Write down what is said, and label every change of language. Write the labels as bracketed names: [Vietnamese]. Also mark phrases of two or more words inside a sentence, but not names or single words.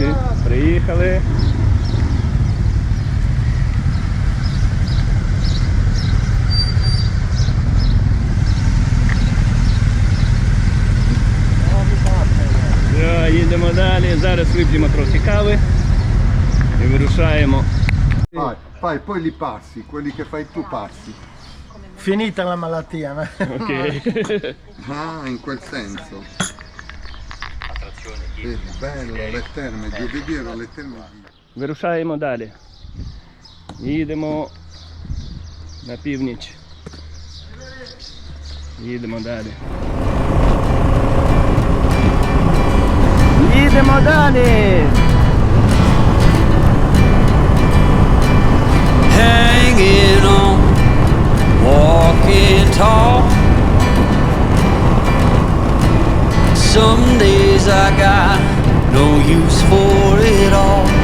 [Ukrainian] Приїхали. Їдемо далі. Зараз вип'ємо трохи кави і вирушаємо. [Italian] Fai poi li passi, quelli che fai tu passi. Finita la malattia, no? Ok. Ah, in quel senso. Bello, le terme, devi dire le terme. [Ukrainian] Вирушаємо далі. Їдемо на північ. Їдемо далі. Їдемо далі! [English] Hanging on, walking tall. Some days I got no use for it all.